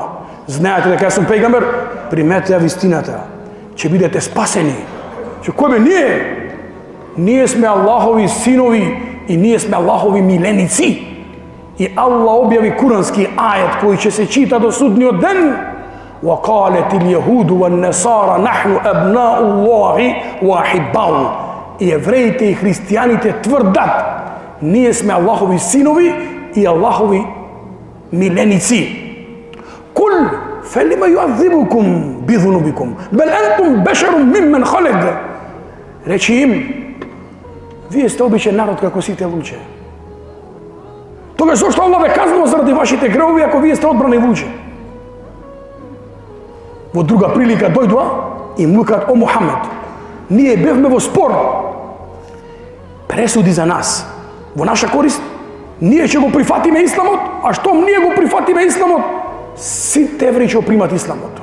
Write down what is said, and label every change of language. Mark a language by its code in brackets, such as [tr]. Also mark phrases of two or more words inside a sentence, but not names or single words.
[mk] Знаете дека јас сум пегамбер, примете ја вистината, ќе бидете спасени. Че кој бе ние? Ние сме Аллахови синови и ние сме Аллахови миленици. И Аллах објави курански ајет кој ќе се чита до судниот ден. [ar] وقالت اليهود والنصارى نحن أبناء الله وأحباؤه. [mk] И евреите и христијаните тврдат, ние сме Аллахови синови и Аллахови миленици. [ar] قل فلما يعذبكم بذنوبكم بل أنتم بشر ممن خلق. [mk] Речи им, вие сте обичен народ како сите луѓе. Тогаш зошто Аллах ве казнува заради вашите гревови ако вие сте одбрани луѓе? Во друга прилика дојдоа и му кажат, о Мухамед, ние бевме во спор, пресуди за нас, во наша корист, ние ќе го прифатиме исламот, а штом ние го прифатиме исламот, сите евреи ќе го примат исламот.